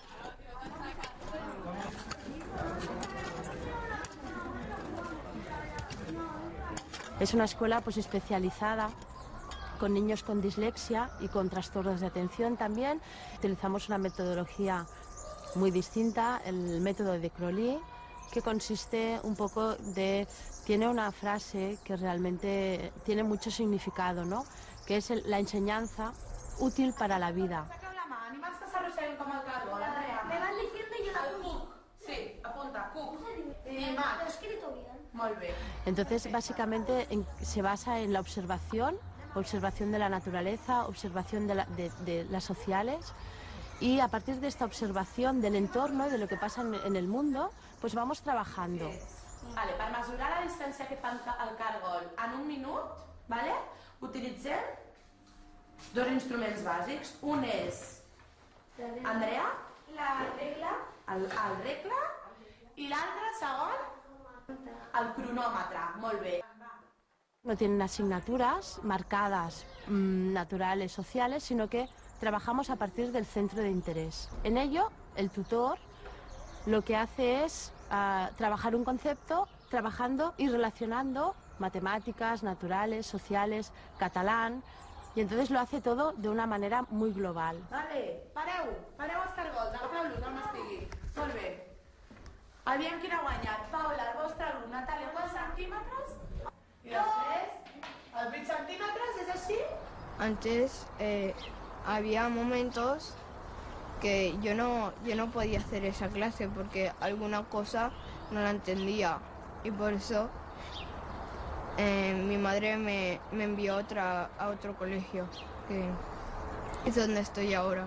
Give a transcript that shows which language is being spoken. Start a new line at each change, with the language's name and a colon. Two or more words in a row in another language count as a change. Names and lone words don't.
Spanish: Es una escuela pues especializada con niños con dislexia y con trastornos de atención también. Utilizamos una metodología muy distinta, el método de Crowley, que consiste un poco de... Tiene una frase que realmente tiene mucho significado, ¿no? Que es la enseñanza útil para la vida.
Catalan: Animals que s'arrosseguen com el carbó, Andrea.
Spanish: Me van diciendo y yo la
Catalan: cuc. Sí, apunta, cuc. Animals.
Spanish: Lo he escrito bien.
Catalan: Molt bé.
Spanish: Entonces, básicamente, se basa en la observación de la naturaleza, observación de las sociales, y a partir de esta observación del entorno, de lo que pasa en el mundo, pues vamos trabajando.
Catalan: Vale, per mesurar la distància que fa el càrgol en un minut, vale, utilitzem dos instruments bàsics. Un és, Andrea, la regla, el regle, i l'altre, segon, el cronòmetre. Molt bé.
Spanish: No tienen asignaturas marcadas, naturales, sociales, sino que trabajamos a partir del centro de interés. En ello, el tutor lo que hace es trabajar un concepto, trabajando y relacionando matemáticas, naturales, sociales, catalán, y entonces lo hace todo de una manera muy global.
Catalan: Vale, pareu els cargols, agafeu-los on estigui. Molt bé. Aviam qui ha guanyat. Paula, el vostre alumne, Natàlia, quants centímetres? I després, els 20 centímetres, és així?
Spanish: Antes había momentos que yo no podía hacer esa clase porque alguna cosa no la entendía y por eso mi madre me envió a otro colegio, que es donde estoy ahora.